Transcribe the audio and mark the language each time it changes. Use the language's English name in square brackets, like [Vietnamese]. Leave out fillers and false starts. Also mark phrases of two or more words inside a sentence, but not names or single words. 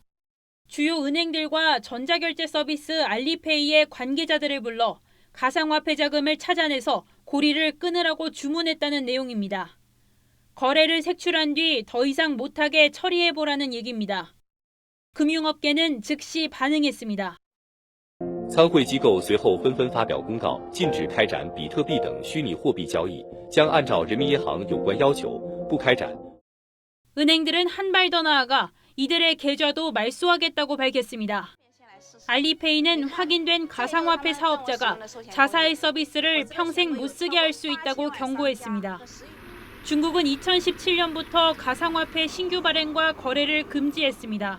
[Korean] 주요 은행들과 전자결제 서비스 알리페이의 관계자들을 불러 가상화폐 자금을 찾아내서 고리를 끊으라고 주문했다는 내용입니다. 거래를 색출한 뒤 더 이상 못하게 처리해보라는 얘기입니다. 금융업계는 즉시 반응했습니다. [Chinese] 参会机构随后纷纷发表公告，禁止开展比特币等虚拟货币交易，将按照人民银行有关要求不开展。 [Korean] 은행들은 한 발 더 나아가 이들의 계좌도 말소하겠다고 밝혔습니다. 알리페이는 확인된 가상화폐 사업자가 자사의 서비스를 평생 못 쓰게 할 수 있다고 경고했습니다. 중국은 2017년부터 가상화폐 신규 발행과 거래를 금지했습니다.